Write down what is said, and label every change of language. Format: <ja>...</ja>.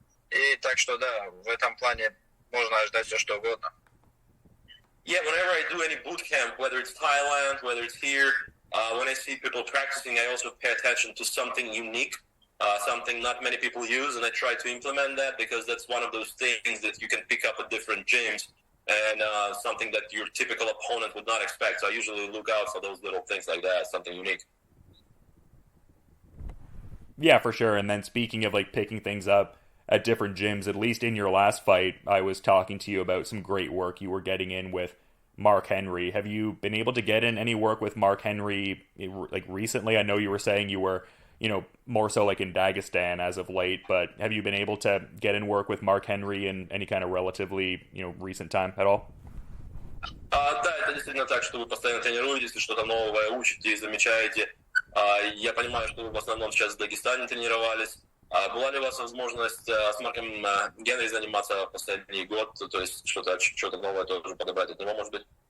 <ru>И так что, да, в этом плане можно ожидать все, что угодно.</ru> <en>Yeah, whenever I do any boot camp, whether it's Thailand, whether it's here, when I see people practicing, I also pay attention to something unique, something not many people use, and I try to implement that because that's one of those things that you can pick up at different gyms and something that your typical opponent would not expect. So I usually look out for those little things like that, something unique. Yeah, for sure. And then speaking of like picking things up at different gyms, at least in your last fight, I was talking to you about some great work you were getting in with Mark Henry. Have you been able to get in any work with Mark Henry like recently? I know you were saying you were, more so like in Dagestan as of late, but have you been able to get in work with Mark Henry in any kind of relatively, recent time at all?</en> <ru>Да, это действительно так, что вы постоянно тренируетесь, и что-то новое учите и замечаете. Я понимаю, что вы в основном сейчас в Дагестане тренировались. Была ли у вас возможность с Марком Генри заниматься последний год, то есть что-то новое тоже подобрать от него, может быть?</ru>